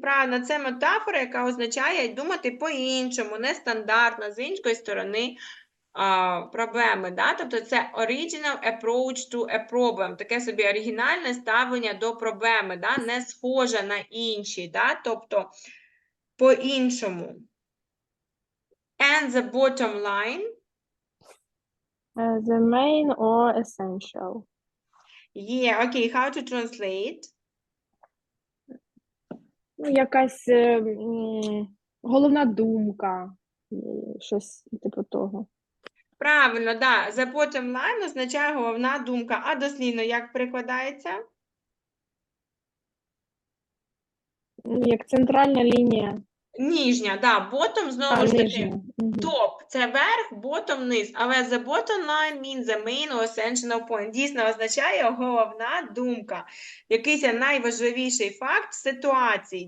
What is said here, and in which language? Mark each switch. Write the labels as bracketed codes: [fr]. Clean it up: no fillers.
[uk] Правильно, це метафора, яка означає думати по-іншому, нестандартно, з іншої сторони проблеми. Да? Тобто це [en] original approach to a problem. [uk] Таке собі оригінальне ставлення до проблеми, да? Не схоже на інші. Да? Тобто по-іншому. [en] And the bottom line. The main or essential. Yeah, okay, how to translate? [uk] Ну, якась головна думка, щось типу того. Правильно, да. The bottom line означає головна думка. А дослівно як перекладається? Як центральна лінія. Нижня, да. Bottom, знову ж таки, нижня. топ. Це верх, bottom, низ. Але [en] the bottom line means the main or essential point. [uk] Дійсно означає головна думка. Якийсь найважливіший факт ситуації.